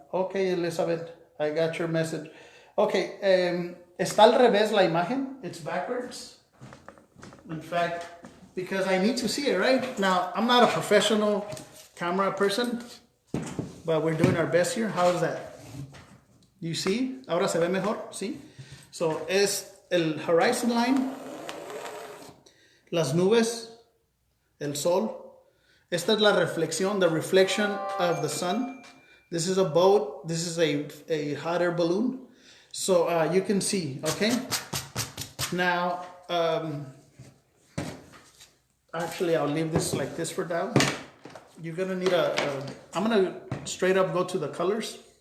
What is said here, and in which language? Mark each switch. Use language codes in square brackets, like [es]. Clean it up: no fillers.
[en] Okay, Elizabeth, I got your message. [es] Okay, está al revés la imagen. [en] It's backwards. In fact, because I need to see it, right? Now, I'm not a professional camera person, but we're doing our best here. How is that? You see? [es] Ahora se ve mejor, ¿sí? So, es el horizon line, las nubes, el sol. Esta es la reflexión, [en] the reflection of the sun. This is a boat. This is a hot air balloon. So you can see, okay? Now, actually, I'll leave this like this for now. You're gonna need I'm gonna straight up go to the colors.